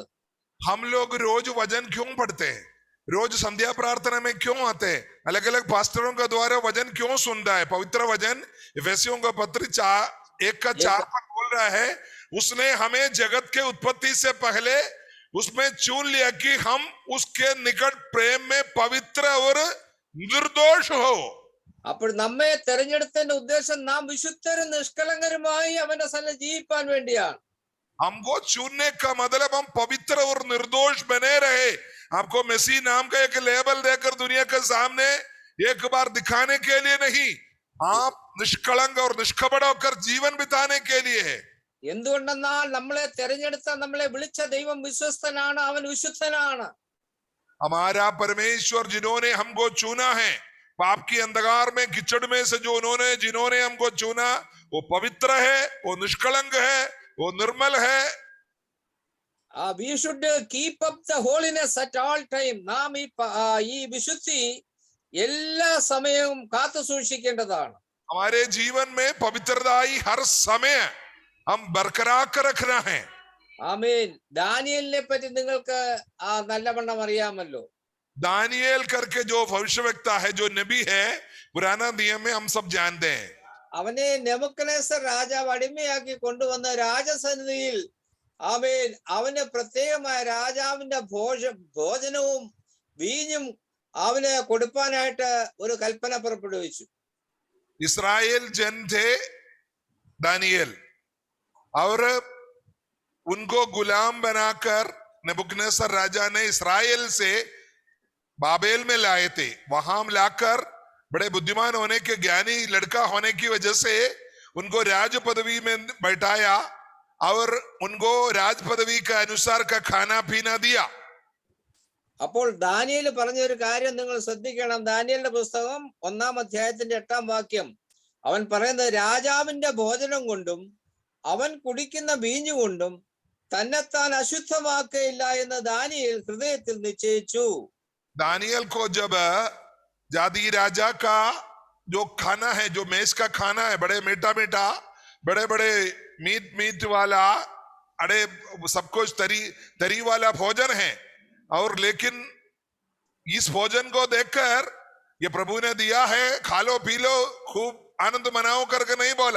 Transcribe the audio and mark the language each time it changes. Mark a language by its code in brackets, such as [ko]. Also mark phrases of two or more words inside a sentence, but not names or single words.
[hi] हम लोग रोज वचन क्यों पढ़ते हैं, रोज संध्या प्रार्थना में क्यों आते हैं, अलग अलग पास्टरों के द्वारा वचन क्यों सुनता है? पवित्र वचन इफिसियों का पत्र 1:4 पर बोल रहा है उसने हमें जगत के उत्पत्ति से पहले उसमें चुन लिया कि हम उसके निकट प्रेम में पवित्र और निर्दोष हो. [ml] അപ്പോൾ നമ്മെ തെരഞ്ഞെടുത്തതിന്റെ ഉദ്ദേശം നാം വിശുദ്ധരും നിഷ്കളങ്കരുമായി അവന്റെ സന്നിധിയിൽ ജീവിക്കാൻ വേണ്ടിയാണ്. [hi] हमको चुनने का मतलब हम पवित्र और निर्दोष बने रहे. आपको मसीह नाम का एक लेबल देकर दुनिया के सामने एक बार दिखाने के लिए नहीं, आप निष्कलंक और निष्कपट होकर जीवन बिताने के लिए है. [ml] എന്തുകൊണ്ടെന്നാൽ നമ്മളെ തെരഞ്ഞെടുത്ത നമ്മളെ വിളിച്ച ദൈവം വിശ്വസ്തനാണ്, അവൻ വിശുദ്ധനാണ്. [hi] हमारा परमेश्वर जिन्होंने हमको चुना है, पाप की अंधकार में कीचड़ में से जो जिन्होंने हमको चुना वो पवित्र है, वो निष्कलंक है, वो निर्मल है. [en] We should keep up the holiness at all time. [ml] നാം ഈ വിശുദ്ധി എല്ലാ സമയവും കാത്തു സൂക്ഷിക്കേണ്ടതാണ്. [hi] हमारे जीवन में पवित्रता ही हर समय हम बरकरार कर रखना है. [ml] ആമേൻ. ദാനിയേലിനെ പറ്റി നിങ്ങൾക്ക് നല്ലവണ്ണം അറിയാമല്ലോ. [hi] दानिയേल करके जो भविष्यवक्ता है, जो नबी है, पुराना नियम में हम सब जानते हैं. [ml] അവനെ നെബൂഖദ്നേസർ രാജാവ് അടിമയാക്കി കൊണ്ടുവന്ന രാജസന്നിധിയിൽ ആമേൻ അവന് പ്രത്യേകമായ രാജാവിന്റെ ഭോജനവും വീഞ്ഞും അവന് കൊടുപ്പാനായിട്ട് ഒരു കൽപ്പന പുറപ്പെടുവിച്ചു. [hi] इस्राएल जन थे दानिയേल, और उनको गुलाम बनाकर नेबुकदनेस्सर राजा ने इस्राएल से बाबेल में लाए थे. वहां लाकर बड़े बुद्धिमान होने के, ज्ञानी लड़का होने की वजह से उनको राज पदवी में बैठाया और उनको राज पदवी का अनुसार का खाना पीना दिया. [ml] അപ്പോൾ ദാനിയേൽ പറഞ്ഞ ഒരു കാര്യം നിങ്ങൾ ശ്രദ്ധിക്കണം. ദാനിയേലിന്റെ പുസ്തകം 1-ാം അധ്യായത്തിന്റെ 8-ാം വാക്യം. അവൻ പറയുന്നത്, രാജാവിന്റെ ഭോജനം കൊണ്ടും അവൻ കുടിക്കുന്ന വീഞ്ഞു കൊണ്ടും തന്നെത്താൻ അശുദ്ധമാക്കയില്ല എന്ന് ദാനിയേൽ ഹൃദയത്തിൽ നിശ്ചയിച്ചു. [hi] दानियल को जब जादी राजा का जो खाना है, जो मेज का खाना है, बड़े मीठा मीठा, बड़े बड़े मीट वाला, अरे सब कुछ तरी वाला भोजन है, और लेकिन इस भोजन को देखकर ये प्रभु ने दिया है, खा लो पी लो खूब आनंद मनाओ करके नहीं बोला.